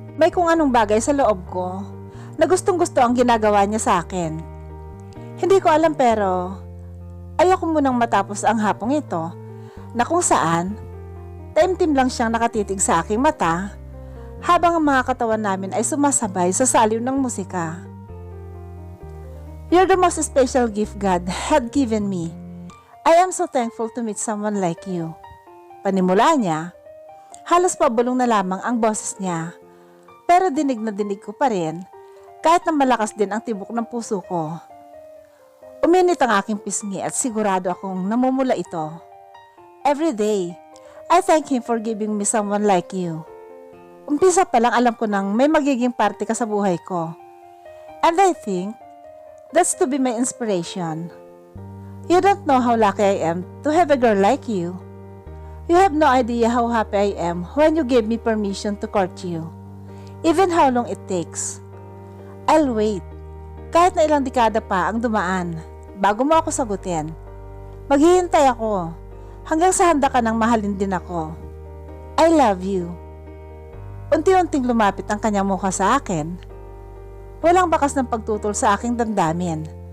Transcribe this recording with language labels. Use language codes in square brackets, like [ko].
[tl] May kung anong bagay sa loob ko na gustong-gusto ang ginagawa niya sa akin. Hindi ko alam pero ayoko munang matapos ang hapong ito na kung saan taimtim lang siyang nakatitig sa aking mata habang ang mga katawan namin ay sumasabay sa saliw ng musika. [en] You're the most special gift God had given me. I am so thankful to meet someone like you. [tl] Panimula niya, halos pabulong na lamang ang boses niya, pero dinig na dinig ko pa rin kahit na malakas din ang tibok ng puso ko. Uminit ang aking pisngi at sigurado akong namumula ito. [en] Every day, I thank Him for giving me someone like you. [tl] Umpisa pa lang alam ko nang may magiging parte ka sa buhay ko. [en] And I think that's to be my inspiration. You don't know how lucky I am to have a girl like you. You have no idea how happy I am when you gave me permission to court you. Even how long it takes. I'll wait. [tl] Kahit na ilang dekada pa ang dumaan bago mo ako sagutin. Maghihintay ako hanggang sa handa ka nang mahalin din ako. [en] I love you. [tl] Unti-unting lumapit ang kanyang mukha sa akin. Walang bakas ng pagtutol sa aking damdamin.